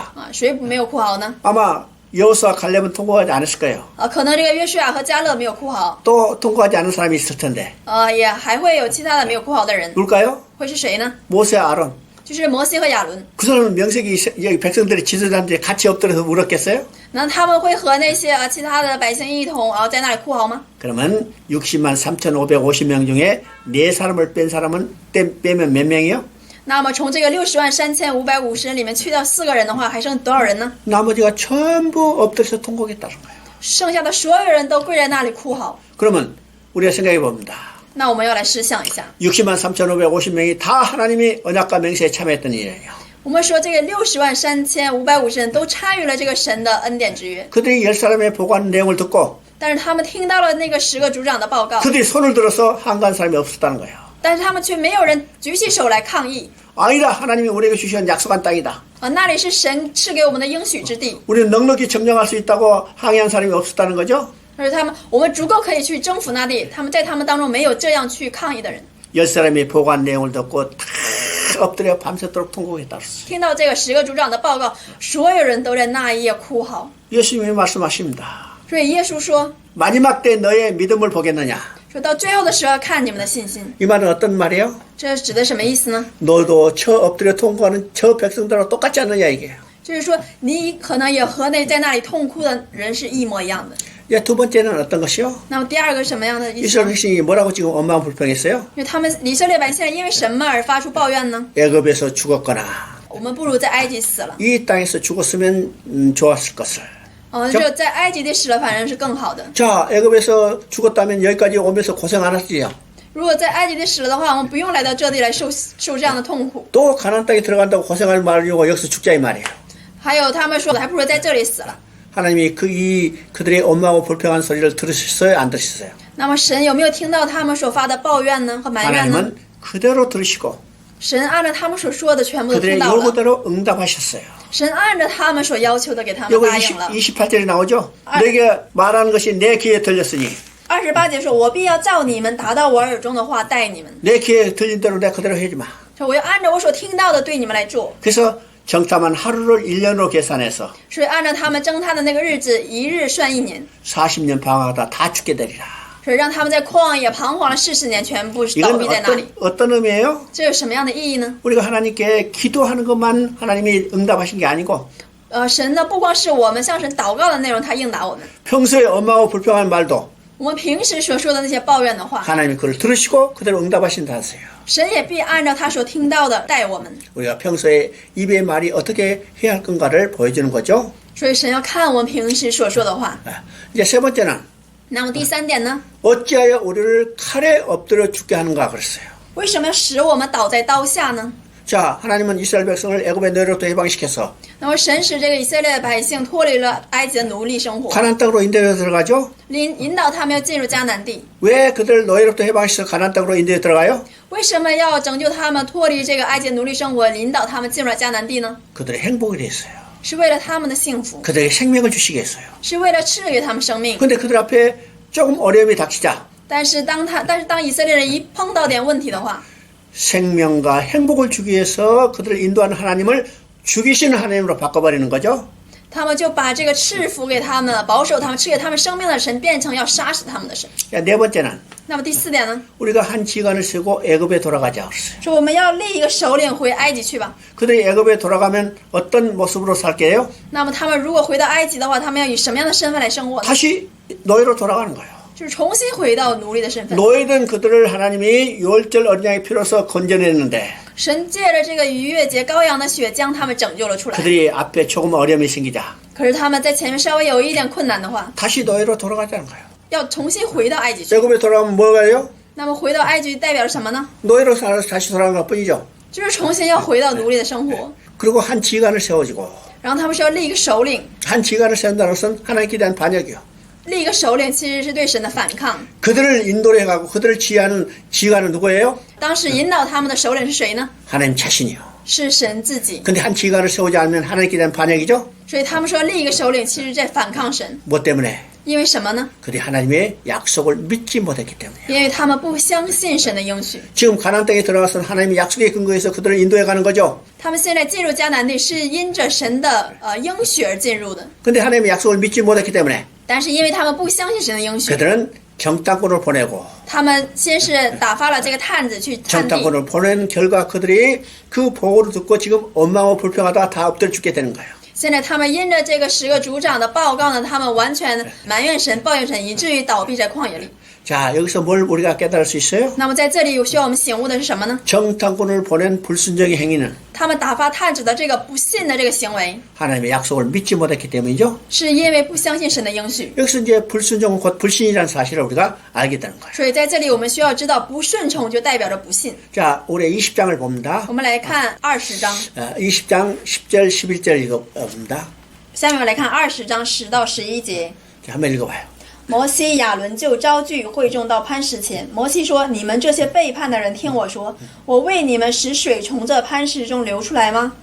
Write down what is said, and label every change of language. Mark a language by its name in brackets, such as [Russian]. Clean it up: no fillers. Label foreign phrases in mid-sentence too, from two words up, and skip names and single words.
[Chinese] 谁没有哭嚎呢？ [Korean] 아마 여호수아 갈렙은 통곡하지 않았을 거예요. [Chinese] 可能这个约书亚和迦勒没有哭嚎， [Korean] 또 통곡하지 않은 사람이 있을 텐데. [Chinese] 也还会有其他的没有哭嚎的人， [Korean] 누굴까요? [Chinese] 会是谁呢？ [Korean] 모세 아론. [Chinese] 就是摩西和亚伦。 [Korean] 그 사람은 명색이 여기 백성들이 지도자한테 같이 엎드려서 울었겠어요? [Chinese] 那他们会和那些其他的百姓一同在那里哭嚎吗？ [Korean] 그러면 60만 3,550명 중에 4사람을 뺀 사람은 빼면 몇 명이요? [Chinese] 那么从这个603550人里面去掉4个人的话，还剩多少人呢？ [Korean] 나머지가 전부 엎드려서 통곡했다는 거예요. [Chinese] 剩下的所有人都跪在那里哭嚎。 [Korean] 그러면 우리가 생각해 봅니다. [Chinese] 那我们要来试想一下， [Korean] 60만 3,550명이 다 하나님이 언약과 맹세에 참여했던 일이에요. [Chinese] 我们说这个603550人都参与了这个神的恩典之约， [Korean] 그들이 10사람의 보고하는 내용을 듣고 [Chinese] 但是他们听到了那个10个族长的报告， [Korean] 그들이 손을 들어서 항거한 사람이 없었다는 거예요. [Chinese] 但是他们却没有人举起手来抗议。 [Korean] 아니다. 하나님이 우리에게 주신 약속한 땅이다. [Chinese] 那里是神赐给我们的应许之地， [Korean] 우리는 넉넉히 점령할 수 있다고 항의한 사람이 없었다는 거죠. [Chinese] 而且我们足够可以去征服那地，他们在他们当中没有这样去抗议的人。 [Korean] 10사람이 보고한 내용을 듣고 다 엎드려 밤새도록 통곡했다. [Chinese] 听到这个10个族长的报告，所有人都在那一夜哭嚎。 [Korean] 예수님이 말씀하십니다. [Chinese] 所以耶稣说， [Korean] 마지막 때 너의 믿음을 보겠느냐? [Chinese] 说到最后的时候看你们的信心， [Korean] 이 말은 어떤 말이에요? [Chinese] 这指的什么意思呢？ [Korean] 너도 저 엎드려 통곡하는 저 백성들하고 똑같지 않느냐 이게. [Chinese] 就是说你可能也和那在那里痛哭的人是一模一样的。 [Korean] 예, 두 번째는 어떤 것이요? [Chinese] 那么第二个什么样的意思 [Korean] 이스라엘 [Chinese] 呢？ [Korean] 백성이 뭐라고 지금 원망 불평했어요? [Chinese] 因为他们以色列百姓因为什么而发出抱怨呢？ [Korean] 애굽에서 죽었거나 [Chinese] 我们不如在埃及死了。 [Korean] 이 땅에서 죽었으면 좋았을 것을. [Chinese] 只有在埃及地死了，反正是更好的。 [Korean] 자, 애굽에서 죽었다면 여기까지 오면서 고생 안 하시죠? [Chinese] 如果在埃及地死了的话，我们不用来到这里来受这样的痛苦。 [Korean] 또 가나안 땅에 들어간다고 고생할 말이고 여기서 죽자 이 말이에요. [Chinese] 还有他们说的，还不如在这里死了。 [Korean] 하나님이 그들의 원망하고 불평한 소리를 들으셨어요? 안 들으셨어요? [Chinese] 那么神有没有听到他们所发的抱怨呢和埋怨呢？ [Korean] 하나님은 그대로 들으시고 [Chinese] 神按照他们所说的全部都听 [Korean] 그들의 [Chinese] 到了， [Korean] 요구대로 응답하셨어요. [Chinese] 神按照他们所要求的给他们 [Korean] 요거 [Chinese] 答应了。 [Korean] 28절에 나오죠? 내게 말하는 것이 내 귀에 들렸으니 [Chinese] 28 节说：“我必要照你们达到我耳中的话待你们， [Korean] 내 귀에 들린 대로 내가 그대로 해주마. [Chinese] 说我要按照我所听到的对你们来做。 [Korean] 그래서 정탐한 하루를 1년으로 계산해서 [Chinese] 所以按照他们征他的那个日子，一日算1年， [Korean] 40년 방황하다 다 죽게 되리라. [Chinese] 所以让他们在旷野彷徨了40年，全部倒 [Korean] 이건 [Chinese] 闭在那里。 [Korean] 어떤 의미예요? [Chinese] 这有什么样的意义呢？ [Korean] 우리가 하나님께 기도하는 것만 하나님이 응답하신 게 아니고 [Chinese] 神呢，不光是我们向神祷告的内容，他应答我们。 [Korean] 평소에 엄마하고 불평한 말도 [Chinese] 我们平时所说的那些抱怨的话， [Korean] 하나님이 그걸 들으시고 그대로 응답하신다 하세요. [Chinese] 神也必按照他所听到的待我们。 [Korean] 우리가 평소에 입의 말이 어떻게 해야 할 건가를 보여주는 거죠. [Chinese] 所以神要看我们平时所说的话。 [Korean] 이제 세 번째는 [Chinese] 那么第三点呢？ [Korean] 어찌하여 우리를 칼에 엎드려 죽게 하는가 그랬어요. [Chinese] 为什么要使我们倒在刀下呢？ [Korean] 자, 하나님은 이스라엘 백성을 애굽의 노예로부터 해방시켜서 [Chinese] 那么神使这个以色列的百姓脱离了埃及的奴隶生活， [Korean] 가나안 땅으로 인도해 들어가죠. [Chinese] 引导他们要进入迦南地。 [Korean] 왜 그들을 노예로부터 해방시켜서 가나안 땅으로 인도해 들어가요? [Chinese] 为什么要拯救他们脱离这个埃及奴隶生活，引导他们进入了迦南地呢？ [Korean] 그들의 행복을 위해서요. [Chinese] 是为了他们的幸福， [Korean] 그들에게 생명을 주시기 위해서요. [Chinese] 是为了赐给他们生命。 [Korean] 근데 그들 앞에 조금 어려움이 닥치자 [Chinese] 但是当以色列人一碰到点问题的话， [Korean] 생명과 행복을 주기 위해서 그들을 인도하는 하나님을 죽이시는 하나님으로 바꿔버리는 거죠. [Chinese] 他们就把这个赐福给他们、保守他们、赐给他们生命的神，变成要杀死他们的神。 [Korean] 자, 네 번째는 [Chinese] 那么第四点呢？ [Korean] 우리가 한 지간을 세고 애굽에 돌아가자 그랬어요. [Chinese] 说我们要立一个首领回埃及去吧。 [Korean] 그들이 애굽에 돌아가면 어떤 모습으로 살게요? [Chinese] 那么他们如果回到埃及的话，他们要以什么样的身份来生活呢？ [Korean] 다시 노예로 돌아가는 거예요. [Chinese] 就是重新回到奴隶的身份。 [Korean] 노예된 그들을 하나님이 유월절 어린 양의 피로서 건져냈는데 [Chinese] 神借着这个逾越节羔羊的血，将他们拯救了出来。 [Korean] 그들이 앞에 조금 어려움이 생기자 [Chinese] 可是他们在前面稍微有一点困难的话， [Korean] 다시 노예로 돌아가자는 거예요. [Chinese] 要重新回到埃及去。 [Korean] 애굽에 돌아가면 뭐가요? [Chinese] 那么回到埃及代表着什么呢？ [Korean] 노예로 살아서 다시 돌아간 것뿐이죠. [Chinese] 就是重新要回到奴隶的生活。 [Korean] 그리고 한 지간을 세워지고 [Chinese] 然后他们是要立一个首领， [Korean] 한 지간을 세운다는 것은 하나님께 대한 반역이요. [Chinese] 立一个首领其实是对神的反抗。 [Korean] 그들을 인도해 가고 그들을 지휘하는 지휘관은 누구예요? [Chinese] 当时引导他们的首领是谁呢？ [Korean] 하나님 자신이요. [Chinese] 是神自己。 [Korean] 근데 한 지휘관을 세우지 않으면 하나님께 대한 반역이죠. [Chinese] 所以他们说立一个首领，其实在反抗神。 [Korean] 뭐 때문에? [Chinese] 因为什么呢？ [Korean] 그들이 하나님의 약속을 믿지 못했기 때문이에요. [Chinese] 因为他们不相信神的应许。 [Korean] 지금 가나안 땅에 들어가서 하나님의 약속에 근거해서 그들을 인도해 가는 거죠. [Chinese] 他们现在进入迦南地是因着神的应许而进入的， [Korean] 근데 하나님의 약속을 믿지 못했기 때문에 [Chinese] 但是因为他们不相信神的应许， [Korean] 그들은 정탐꾼을 보내고 [Chinese] 他们先是打发了这个探子去探地， [Korean] 정탐꾼을 보낸 결과 그들이 그 보고를 듣고 지금 원망하고 불평하다가 다 엎드려 죽게 되는 거예요. [Chinese] 现在他们因着这个10个族长的报告呢，他们完全埋怨神、抱怨神，以至于倒闭在旷野里。 [Korean] 자, 여기서 뭘 우리가 깨달을 수 있어요? [Chinese] 那么在这里需要我们醒悟的是什么呢？ [Korean] 정탐꾼을 보낸 불순종의 행위는 [Chinese] 他们打发探子的这个不信的这个行为， [Korean] 하나님의 약속을 믿지 못했기 때문이죠. [Chinese] 是因为不相信神的应许。 [Korean] 여기서 이제 불순종은 곧 불신이라는 사실을 우리가 알게 되는 거예요. [Chinese] 所以在这里我们需要知道，不顺从就代表着不信。 [Korean] 자, 올해 20장을 봅니다. [Chinese] 我们来看20章， [Korean] 20장 10절 11절 읽어봅니다. [Chinese] 下面我来看20章10到11节。 [Korean] 자, 한번 읽어봐요. [Chinese] 摩西、亚伦就招聚会众到磐石前。摩西说：“你们这些背叛的人，听我说，我为你们使水从这磐石中流出来吗？”